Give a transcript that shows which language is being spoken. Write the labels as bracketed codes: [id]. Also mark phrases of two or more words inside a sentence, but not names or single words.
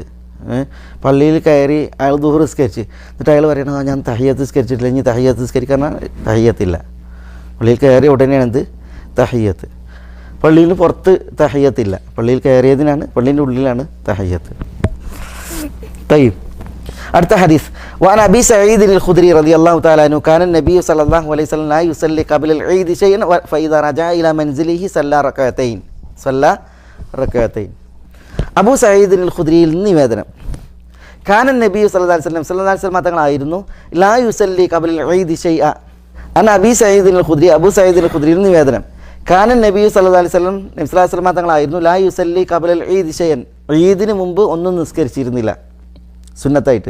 [ml] പള്ളിയിൽ കയറി അയാൾ ദുഹർ നിസ്കരിച്ച്, എന്നിട്ട് അയാൾ പറയണ ഞാൻ തഹയ്യത്ത് നിസ്കരിച്ചിട്ടില്ല, ഇനി തഹയ്യത്ത് നിസ്കരിക്കാൻ തഹയ്യത്തില്ല. പള്ളിയിൽ കയറിയ ഉടനെയാണ് എന്ത്? തഹയ്യത്ത്. പള്ളിയിൽ പുറത്ത് തഹയ്യത്തില്ല, പള്ളിയിൽ കയറിയതിനാണ്, പള്ളീൻ്റെ ഉള്ളിലാണ് തഹയ്യത്ത്. طيب അടുത്ത ഹദീസ്. [ar] وعن أبي سعيد الخدري رضي الله تعالى عنه كان النبي صلى الله عليه وسلم لا يصلي قبل العيد شيئا فإذا رجع إلى منزله صلى ركعتين. [ml] അബൂ സഈദ് അൽ ഖുദ്രിയിൽ നിന്ന് നിവേദനം, [ar] كان النبي صلى الله عليه وسلم [ml] തങ്ങളായിരുന്നു [ar] لا يصلي قبل العيد شيئا. عن أبي سعيد الخدري, [ml] അബൂ സഈദ് അൽ ഖുദ്രിയിൽ നിന്ന് നിവേദനം, [ar] كان النبي صلى الله عليه وسلم, النبي صلى الله عليه وسلم [ml] തങ്ങളായിരുന്നു [ar] لا يصلي قبل العيد شيئا, [ml] ഈദിന് മുമ്പ് ഒന്നും നിസ്കരിച്ചിരുന്നില്ല സുന്നത്തായിട്ട്.